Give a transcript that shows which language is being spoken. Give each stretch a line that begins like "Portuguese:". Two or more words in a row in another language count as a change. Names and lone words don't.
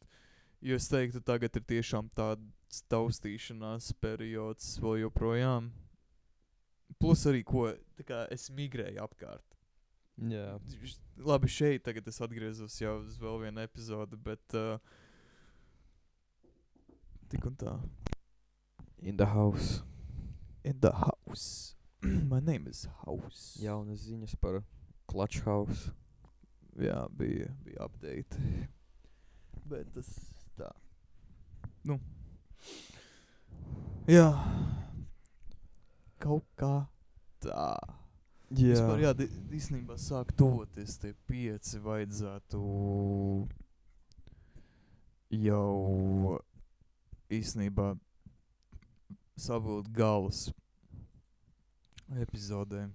Latvian: Jo es teiktu, tagad ir tiešām tāds taustīšanās periods vēl joprojām. Plus arī, ko, tā kā es migrēju apkārt. Jā. Labi, šeit tagad es atgriezos jau uz vēl vienu epizodu, bet tik un tā.
English: In the house. In the house. My name is House.
Latvian: Jaunas ziņas par Clutch House. Jā, bija update. Bet tas tā. Nu. Jā. Kaut kā tā. Vispār, jā, īstenībā sāk tuvoties tie 5 vajadzētu jau īstenībā savilkt galus epizodēm.